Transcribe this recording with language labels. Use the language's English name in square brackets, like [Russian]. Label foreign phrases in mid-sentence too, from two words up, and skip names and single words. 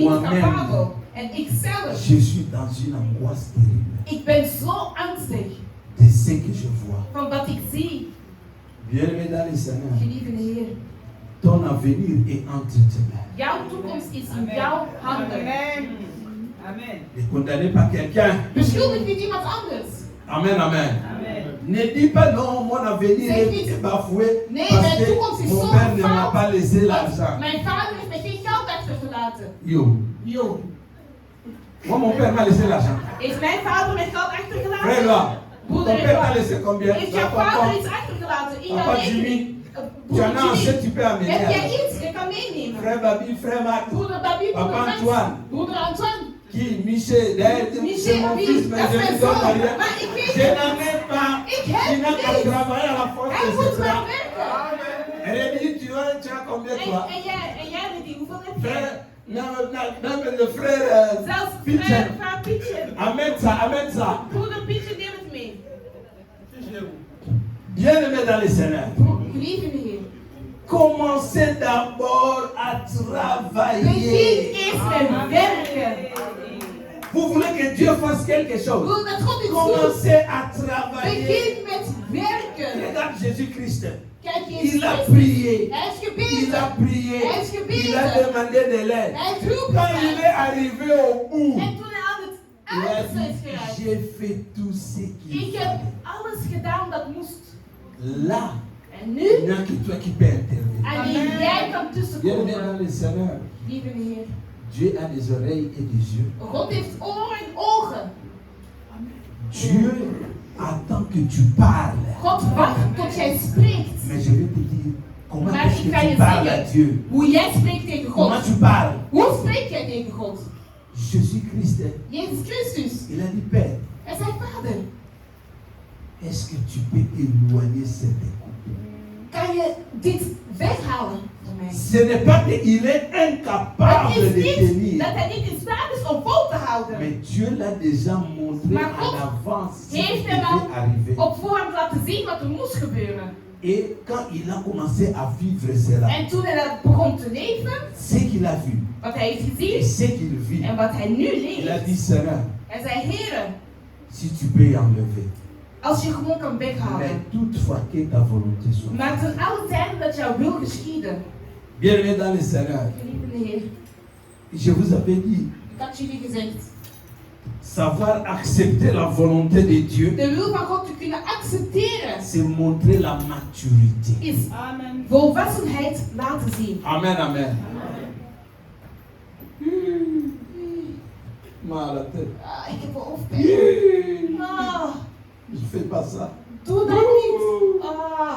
[French] moi-même, [Dutch] capabel. En ik zelf, [French] je suis dans une angoisse terrible [Dutch] ik ben zo angstig [French] de ce que je vois. [Dutch] van wat ik zie. [French] Bien-aimé dans le Seigneur, [Dutch] Geliefde Heer, [French] ton avenir est entre tes mains. [Dutch] jouw toekomst is in jouw handen. [French] Amen. Amen. Ne condamnez pas quelqu'un. [Dutch] Beschuldig niet iemand anders. [French] Amen, amen. Amen. Ne dis pas non, mon avenir [Dutch] Zeg [French] est [Dutch] niet, [French] bafoué [Dutch] nee, [French] parce [Dutch] mijn [French] que [Dutch] toekomst is [French] mon [Dutch] zo [French] père ne m'a [Dutch] gefaald, [French] pas laissé [Dutch] want [French] l'argent. [Dutch] mijn vader heeft mij geen geld achtergelaten. Yo, Yo, [French] moi mon père m'a laissé l'argent. [Dutch] heeft mijn vader mij geld achtergelaten? [French] Frère là, ton [Dutch] Broeder [French] père t'a [Dutch] Edouard, [French] laissé combien? [Dutch] heeft [French] Dans [Dutch] jouw [French] ton [Dutch] vader [French] compte. [Dutch] iets achtergelaten in jouw [French] Papa [Dutch] rekening? [French] Jimmy, tu [Dutch] Broeder [French] en as assez, [Dutch] Jimmy, [French] tu peux amener. [Dutch] heb jij [French] alors. [Dutch] iets? Je kan meenemen. [French] Frère Babi, frère Marc, [Dutch] Broeder Babi, [French] Papa [Dutch] broeder [French] Antoine. [Dutch] Max, broeder Antoine. [French] qui, Michel, d'ailleurs, c'est [Dutch] Michel, [French] mon oui, fils, mais [Dutch] dat [French] je [Dutch] is [French] lui [Dutch] mijn [French] donne [Dutch] zoon. [French] rien. [Dutch] Maar ik weet [French] Je [Dutch] het [French] n'en [Dutch] niet. [French] ai pas. [Dutch] Ik heb [French] Il n'a qu'à [Dutch] niks. [French] travailler à la force [Dutch] Hij [French] de [Dutch] moet [French] ses [Dutch] maar [French] bras. [Dutch] werken. [French] Elle a dit, tu as combien toi? [Dutch] En jij weet niet hoeveel heb [French] Frère, [Dutch] jij? [French] non, mais le frère [Dutch] Zelfs [French] Pietje. [Dutch] vraag Pietje. [French] Amène ça, amène ça. [Dutch] Broeder Pietje, neem het mee. [French] Bien aimé dans les Seigneur. [Dutch] Geliefde Heer. [French] Commencez d'abord à [Dutch] Begin [French] travailler. [Dutch] eerst met werken. [French] Vous voulez que Dieu fasse quelque chose? [Dutch] Wil dat God iets doet? [French] Commencez à travailler. [Dutch] Begin met werken. [French] Regarde Jésus-Christ. [Dutch] Kijk, Jezus [French] Il a [Dutch] Christus. [French] prié. [Dutch] Hij heeft [French] Il [Dutch] gebeden. [French] a prié. [Dutch] Hij heeft [French] Il a [Dutch] gebeden. [French] demandé de l'aide. [Dutch] Hij heeft hulp [French] Quand il [Dutch] gevraagd. [French] est arrivé au bout, [Dutch] En toen hij aan het [French] il a [Dutch] uiterste is [French] dit, [Dutch] geraakt. [French] j'ai fait tout ce qu'il [Dutch] Ik heb [French] fallait. [Dutch] alles gedaan dat moest. [French] Là, [Dutch] En nu? [French] il n'y a que toi qui peux intervenir. [Dutch] Alleen jij kan [French] Bien aimé [Dutch] tussenkomen. [French] dans le Seigneur, [Dutch] Lieve Heer. [French] Dieu a des oreilles et des yeux. [Dutch] God heeft oren en ogen. [French] Dieu attend que tu parles. [Dutch] God wacht tot jij spreekt. [French] Mais je vais te dire, comment [Dutch] Maar [French] est-ce [Dutch] ik ga [French] que [Dutch] je [French] tu parles à [Dutch] zeggen [French] Dieu? [Dutch] hoe jij spreekt tegen [French] Comment [Dutch] God. [French] tu parles? [Dutch] Hoe spreek jij tegen God? [French] Jésus-Christ, [Dutch] Jezus Christus. [French] il a dit, Père, [Dutch] Hij zei, Vader, [French] est-ce que tu peux éloigner cette coupe? [Dutch] kan je dit weghalen van mij? [French] Ce n'est pas qu'il est [Dutch] Het [French] incapable [Dutch] is [French] de [Dutch] niet [French] tenir. [Dutch] dat hij niet in staat is om vol te houden. [French] Mais Dieu l'a déjà montré [Dutch] Maar [French] en [Dutch] God [French] avance ce qui [Dutch] heeft [French] devait [Dutch] hem al [French] arriver. [Dutch] op voorhand laten zien wat er moest gebeuren. [French] Et quand il a commencé à vivre cela, [Dutch] En toen hij dat begon te leven, [French] ce qu'il a vu [Dutch] wat hij heeft [French] et [Dutch] gezien [French] ce qu'il vit, [Dutch] en wat hij nu [French] il a [Dutch] leeft, [French] dit Seigneur, [Dutch] hij zei, Heere, [French] si tu peux y enlever, [Dutch] als je gewoon kan [French] mais [Dutch] weghalen, [French] toutefois que ta volonté soit. [Dutch] maar ten alle tijden dat jouw wil geschieden. [French] Bien-aimé dans le Seigneur, [Dutch] Geliefde Heer, [French] je vous avais dit, [Dutch] ik had jullie gezegd, [French] savoir accepter la volonté de Dieu, [Dutch] de wil van God te kunnen accepteren, [French] c'est montrer la maturité. [Dutch] is [French] Amen. [Dutch] volwassenheid laten zien. [French] Amen, amen. Mal à la tête. [Dutch] Ah, ik heb wel hoofdpijn. Ah, [French] Je fais pas ça. [Dutch] doe dat niet. Ah,